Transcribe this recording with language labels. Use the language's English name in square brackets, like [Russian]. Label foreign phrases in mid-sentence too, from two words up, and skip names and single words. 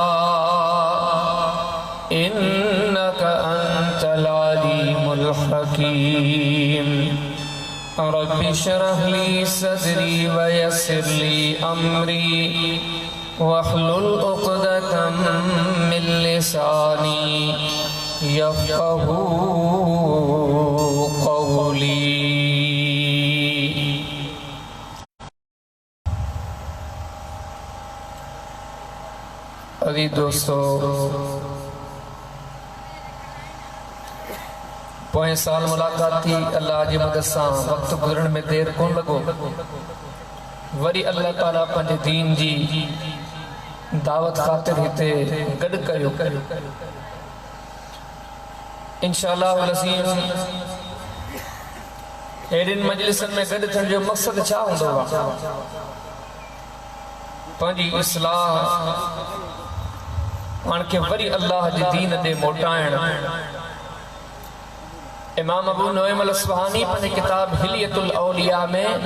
[Arabic] إنك أنت العليم الحكيم رب اشرح لي صدري ويسر لي أمري واحلل عقدة من لساني يفقهوا قولي [Sindhi] عزیز دوستو پوئیں سال ملاقات تھی اللہ جی مدد سان وقت گزرن میں دیر کون لگو وری اللہ تعالیٰ پنجے دین جی دعوت خاطر ہیتے گڑ کریو [Arabic] انشاءاللہ والعظیم [Sindhi] ایڈن مجلسن میں گڑ تھن جو مقصد چاہ ہوں دوا پنجی اصلاح آنکہ وری اللہ جی دین دے موٹائن امام ابو نعیم الاصفہانی پنے کتاب حلیت الاولیاء میں